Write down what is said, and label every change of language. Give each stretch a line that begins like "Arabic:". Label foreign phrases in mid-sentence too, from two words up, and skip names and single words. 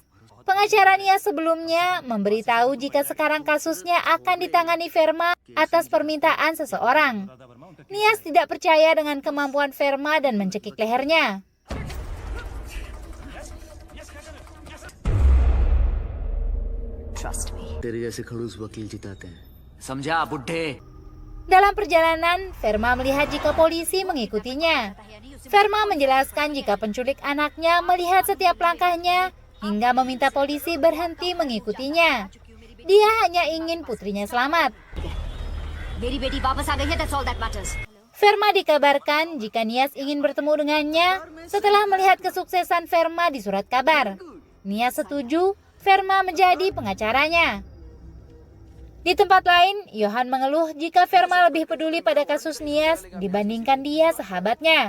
Indonesian: Pengacara Nias sebelumnya memberitahu jika sekarang kasusnya akan ditangani Verma atas permintaan seseorang. Nias tidak percaya dengan kemampuan Verma dan mencekik lehernya.
English: Trust me.
Hindi: तेरे जैसे खड़ूस वकील जिताते हैं समझा बुड्ढे.
Indonesian: Dalam perjalanan, Verma melihat jika polisi mengikutinya. Verma menjelaskan jika penculik anaknya melihat setiap langkahnya hingga meminta polisi berhenti mengikutinya. Dia hanya ingin putrinya selamat.
Hindi: मेरी बेटी वापस आ गई है,
English: that's all that matters.
Indonesian: Verma dikabarkan jika Nias ingin bertemu dengannya setelah melihat kesuksesan Verma di surat kabar. Nias setuju, Verma menjadi pengacaranya. Di tempat lain, Johan mengeluh jika Verma lebih peduli pada kasus Nias dibandingkan dia sahabatnya.